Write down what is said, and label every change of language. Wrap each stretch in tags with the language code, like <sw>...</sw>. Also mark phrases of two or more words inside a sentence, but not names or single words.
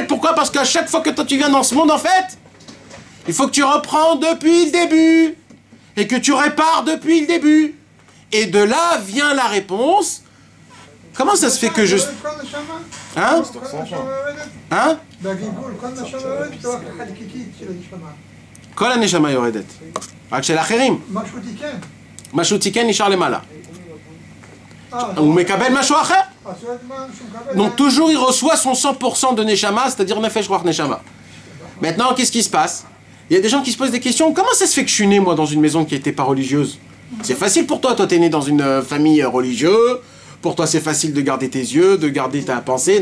<fr>Pourquoi? Parce qu'à chaque fois que toi tu viens dans ce monde en fait, il faut que tu reprends depuis le début. Et que tu répares depuis le début. Et de là vient la réponse. Comment ça se fait que je... Hein? Hein?</fr> <he>Kol הנשמה יורדת. רק של אחרים. משהו תיקן נשאר למעלה. הוא מקבל משהו אחר.</he> <fr>Donc toujours il reçoit son 100% de Neshama, c'est-à-dire</fr> <he>נפש רוח נשמה.</he> <fr>Maintenant, qu'est-ce qui se passe? Il y a des gens qui se posent des questions. Comment ça se fait que je suis né, moi, dans une maison qui n'était pas religieuse? C'est facile pour toi. Toi, t'es né dans une famille religieuse. Pour toi, c'est facile de garder tes yeux, de garder ta pensée.</fr>